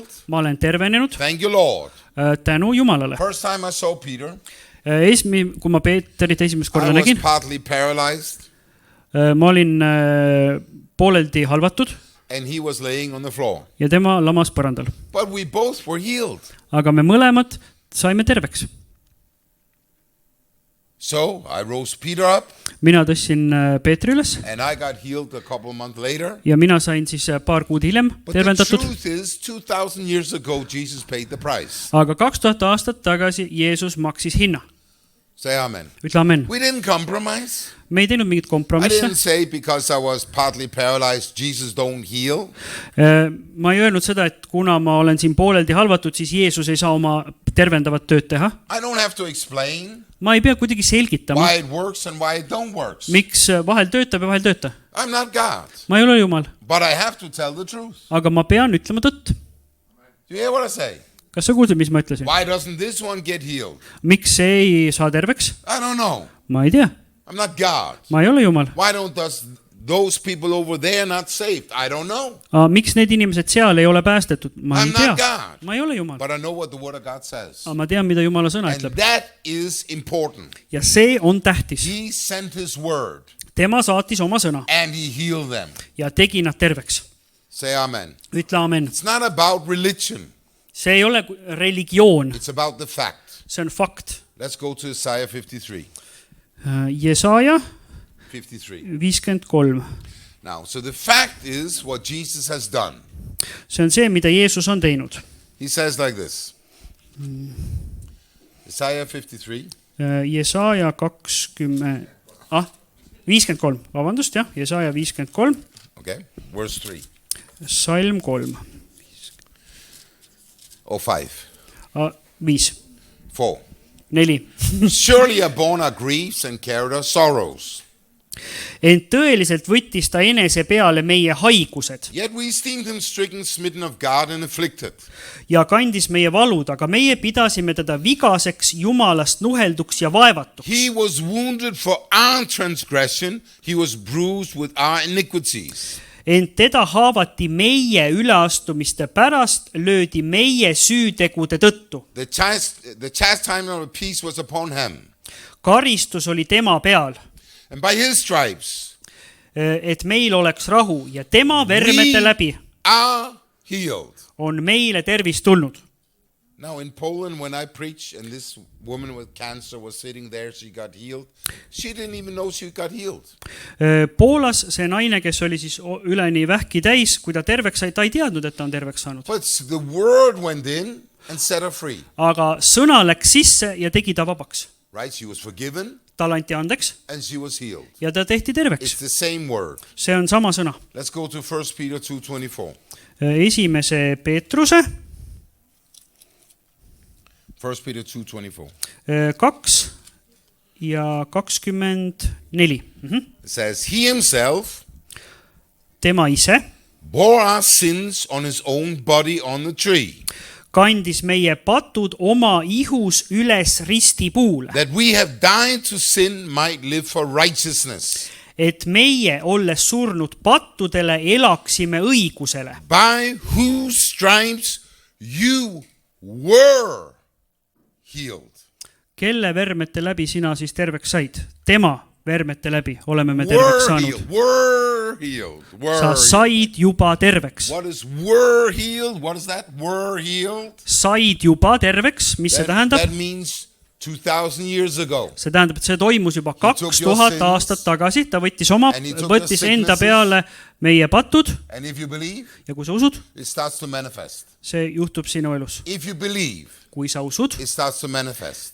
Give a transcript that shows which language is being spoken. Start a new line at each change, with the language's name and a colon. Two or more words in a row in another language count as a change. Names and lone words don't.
Estonian: ma olen tervenenud,
English: Thank you, Lord.
Estonian: tänu Jumalale.
English: First time I saw Peter,
Estonian: Kui ma Peeterit esimest korda
English: I was
Estonian: nägin,
English: partly paralyzed.
Estonian: ma olin pooleldi halvatud.
English: and he was laying on the floor.
Estonian: ja tema lamas põrandal.
English: But we both were healed.
Estonian: Aga me mõlemad saime terveks.
English: So I rose Peter up,
Estonian: Mina tõstsin Peetri üles
English: and I got healed a couple of months later.
Estonian: ja mina sain siis paar kuud hiljem
English: But the
Estonian: tervendatud.
English: truth is, 2,000 years ago, Jesus paid the price.
Estonian: Aga 2000 aastat tagasi Jeesus maksis hinna.
English: Say amen.
Estonian: Ütle amen.
English: We didn't compromise.
Estonian: Me ei teinud mingit
English: I
Estonian: kompromisse.
English: didn't say because I was partly paralyzed, Jesus don't heal.
Estonian: Ma ei öelnud seda, et kuna ma olen siin pooleldi halvatud, siis Jeesus ei saa oma tervendavat tööd teha.
English: I don't have to explain
Estonian: Ma ei pea kuidagi selgitama,
English: why it works and why it don't work.
Estonian: miks vahel töötab ja vahel tööta.
English: I'm not God,
Estonian: Ma ei ole Jumal,
English: but I have to tell the truth.
Estonian: aga ma pean ütlema tõtt.
English: Do you hear what I say?
Estonian: Kas sa kuulsid, mis ma ütlesin?
English: Why doesn't this one get healed?
Estonian: Miks see ei saa terveks?
English: I don't know.
Estonian: Ma ei tea.
English: I'm not God.
Estonian: Ma ei ole Jumal.
English: Why don't those people over there not saved? I don't know.
Estonian: Miks need inimesed seal ei ole päästetud? Ma ei
English: I'm
Estonian: tea.
English: not God.
Estonian: Ma ei ole Jumal.
English: But I know what the Word of God says.
Estonian: Aga ma tean, mida Jumala sõna
English: And
Estonian: ütleb.
English: that is important.
Estonian: Ja see on tähtis.
English: He sent His Word
Estonian: Tema saatis oma sõna
English: and He healed them.
Estonian: ja tegi nad terveks.
English: Say amen.
Estonian: Ütle amen.
English: It's not about religion.
Estonian: See ei ole religioon.
English: It's about the fact.
Estonian: See on fakt.
English: Let's go to Isaiah 53.
Estonian: Jesaja 53. 53.
English: Now, so the fact is what Jesus has done.
Estonian: See on see, mida Jeesus on teinud.
English: He says like this. Isaiah 53.
Estonian: Jesaja 53. Vabandust, jah. Jesaja 53.
English: Okay. Verse 3.
Estonian: Salm 3.
English: Or 5.
Estonian: 5.
English: 4.
Estonian: 4.
English: Surely are born our griefs and carried our sorrows.
Estonian: Ent tõeliselt võttis ta enese peale meie haigused
English: Yet we esteemed him stricken, smitten of God, and afflicted.
Estonian: ja kandis meie valud, aga meie pidasime teda vigaseks, Jumalast nuhelduks ja vaevatuks.
English: He was wounded for our transgression. He was bruised with our iniquities.
Estonian: Ent teda haavati meie üleastumiste pärast, löödi meie süütegude tõttu.
English: The chastisement of peace was upon him.
Estonian: Karistus oli tema peal,
English: And by his stripes
Estonian: et meil oleks rahu ja tema vermete
English: we
Estonian: läbi
English: are healed.
Estonian: on meile tervis tulnud.
English: Now in Poland, when I preached, and this woman with cancer was sitting there, she got healed. She didn't even know she got healed.
Estonian: Poolas see naine, kes oli siis üleni vähki täis, kui ta terveks sai, ta ei teadnud, et ta on terveks saanud.
English: But the word went in and set her free.
Estonian: Aga sõna läks sisse ja tegi ta vabaks.
English: Right? She was forgiven
Estonian: Tal anti andeks
English: and she was healed.
Estonian: ja ta tehti terveks.
English: It's the same word.
Estonian: See on sama sõna.
English: Let's go to 1 Peter 2:24.
Estonian: Esimese Peetruse
English: 1 Peter 2:24.
Estonian: 2 ja 24.
English: It says, He himself
Estonian: Tema ise
English: bore our sins on his own body on the tree,
Estonian: kandis meie patud oma ihus üles ristipuule,
English: that we have died to sin, might live for righteousness.
Estonian: et meie, olles surnud pattudele, elaksime õigusele.
English: By whose stripes you were healed.
Estonian: Kelle vermete läbi sina siis terveks said? Tema vermete läbi oleme me terveks saanud.
English: Were healed.
Estonian: Sa said juba terveks.
English: What is were healed? What is that? Were healed?
Estonian: Said juba terveks, mis see tähendab?
English: That means 2,000 years ago.
Estonian: See tähendab, et see toimus juba 2000 aastat tagasi. Ta võttis enda peale meie patud.
English: And if you believe,
Estonian: ja kui sa usud,
English: it starts to manifest.
Estonian: see juhtub sinu elus.
English: If you believe,
Estonian: kui sa usud,
English: it starts to manifest.